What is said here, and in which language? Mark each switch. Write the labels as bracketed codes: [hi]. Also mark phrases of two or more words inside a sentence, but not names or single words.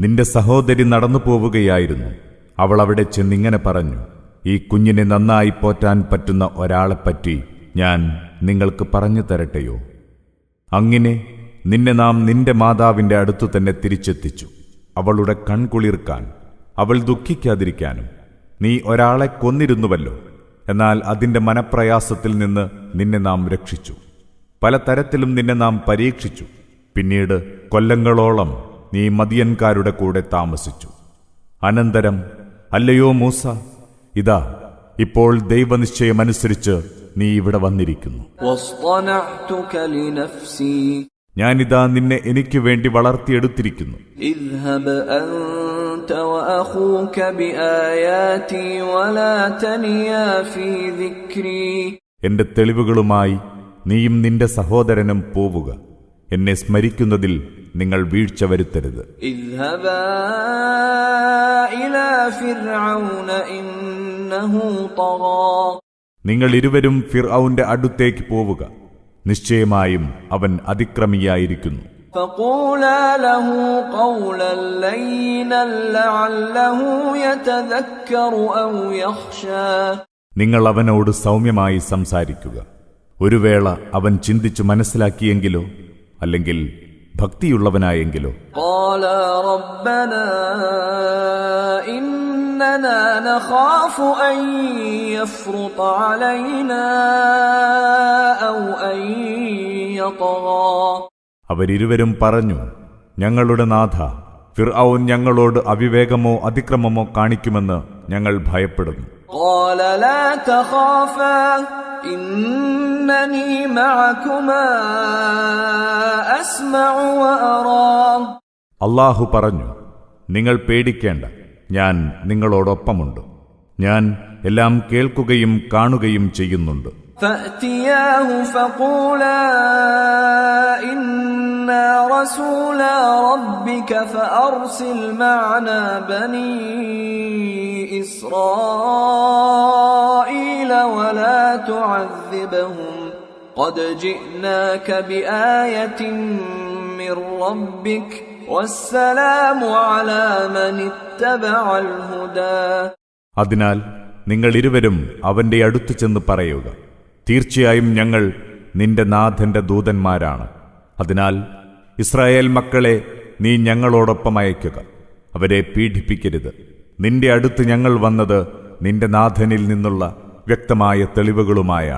[ml] നിന്റെ സഹോദരി നടന്നു പോവുകയായിരുന്നു. അവൾ അവിടെ ചെന്നിങ്ങനെ പറഞ്ഞു, ഈ കുഞ്ഞിനെ നന്നായി പോറ്റാൻ പറ്റുന്ന ഒരാളെപ്പറ്റി ഞാൻ നിങ്ങൾക്ക് പറഞ്ഞു തരട്ടെയോ? അങ്ങനെ നിന്നെ നാം നിന്റെ മാതാവിന്റെ അടുത്തു തന്നെ തിരിച്ചെത്തിച്ചു, അവളുടെ കൺകുളിർക്കാൻ, അവൾ ദുഃഖിക്കാതിരിക്കാനും. നീ ഒരാളെ കൊന്നിരുന്നുവല്ലോ, എന്നാൽ അതിന്റെ മനപ്രയാസത്തിൽ നിന്ന് നിന്നെ നാം രക്ഷിച്ചു. പലതരത്തിലും നിന്നെ നാം പരീക്ഷിച്ചു. പിന്നീട് കൊല്ലങ്ങളോളം നീ മദിയൻകാരുടെ കൂടെ താമസിച്ചു. അനന്തരം, അല്ലയോ മൂസ, ഇതാ ഇപ്പോൾ ദൈവനിശ്ചയമനുസരിച്ച് നീ ഇവിടെ വന്നിരിക്കുന്നു. [ar] واصطنعتك لنفسي [ml] ഞാനിതാ നിന്നെ എനിക്ക് വേണ്ടി വളർത്തിയെടുത്തിരിക്കുന്നു. [ar] اذهب أنت وأخوك بآياتي ولا تنيا في ذكري [ml] എന്റെ തെളിവുകളുമായി നീയും നിന്റെ സഹോദരനും പോവുക. എന്നെ സ്മരിക്കുന്നതിൽ നിങ്ങൾ വീഴ്ച വരുത്തരുത്. [ar] اذهبا إلى فرعون إنه طغى [ml] നിങ്ങൾ ഇരുവരും ഫിർഔന്റെ അടുത്തേക്ക് പോവുക. നിശ്ചയമായും അവൻ അതിക്രമിയായിരിക്കുന്നു. [ar] فقولا له قولا لينا لعله يتذكر أو يخشى [ml] നിങ്ങൾ അവനോട് സൗമ്യമായി സംസാരിക്കുക. ഒരു വേള അവൻ ചിന്തിച്ചു മനസ്സിലാക്കിയെങ്കിലോ അല്ലെങ്കിൽ ഭക്തിയുള്ളവനായെങ്കിലോ. [ar] قال ربنا إننا نخاف أن يفرط علينا أو أن يطغى [ml] അവരിരുവരും പറഞ്ഞു, ഞങ്ങളുടെ നാഥ, ഫിർഔൻ ഞങ്ങളോട് അവിവേകമോ അതിക്രമമോ കാണിക്കുമെന്ന് ഞങ്ങൾ ഭയപ്പെടുന്നു. [ar] قال لا تخافا إنني معكما أسمع وأرى [ml] അല്ലാഹു പറഞ്ഞു, നിങ്ങൾ പേടിക്കേണ്ട, ഞാൻ നിങ്ങളോടൊപ്പമുണ്ട്. ഞാൻ എല്ലാം കേൾക്കുകയും കാണുകയും ചെയ്യുന്നുണ്ട്. [ar] فأتياه فقولا إنا رسولا ربك فأرسل معنا بني إسرائيل ولا تعذبهم قد جئناك بآية من ربك والسلام على من اتبع الهدى [ml] അതിനാൽ നിങ്ങൾ ഇരുവരും അവന്റെ അടുത്തു ചെന്ന് പറയുക, തീർച്ചയായും ഞങ്ങൾ നിന്റെ നാഥന്റെ ദൂതന്മാരാണ്. അതിനാൽ ഇസ്രായേൽ മക്കളെ നീ ഞങ്ങളോടൊപ്പം അയക്കുക. അവരെ പീഡിപ്പിക്കരുത്. നിന്റെ അടുത്ത് ഞങ്ങൾ വന്നത് നിന്റെ നാഥനിൽ നിന്നുള്ള വ്യക്തമായ തെളിവുകളുമായാണ്.